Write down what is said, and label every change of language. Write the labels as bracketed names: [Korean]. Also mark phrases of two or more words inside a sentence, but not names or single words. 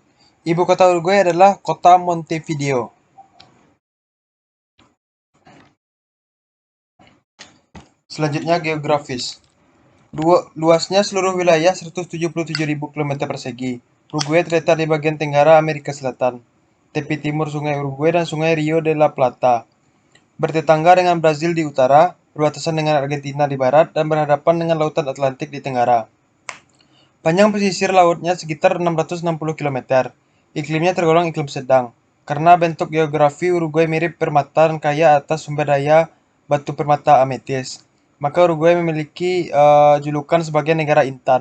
[Indonesian] Ibu kota Uruguay adalah kota Montevideo. Selanjutnya geografis. Luasnya seluruh wilayah 177.000 km persegi. Uruguay terletak di bagian tenggara Amerika Selatan, tepi timur Sungai Uruguay dan Sungai Rio de la Plata. Bertetangga dengan Brazil di utara, berbatasan dengan Argentina di barat, dan berhadapan dengan Lautan Atlantik di tenggara. Panjang pesisir lautnya sekitar 660 km. Iklimnya tergolong iklim sedang. Karena bentuk geografi Uruguay mirip permata dan kaya atas sumber daya batu permata ametis, maka Uruguay memiliki julukan sebagai negara intan.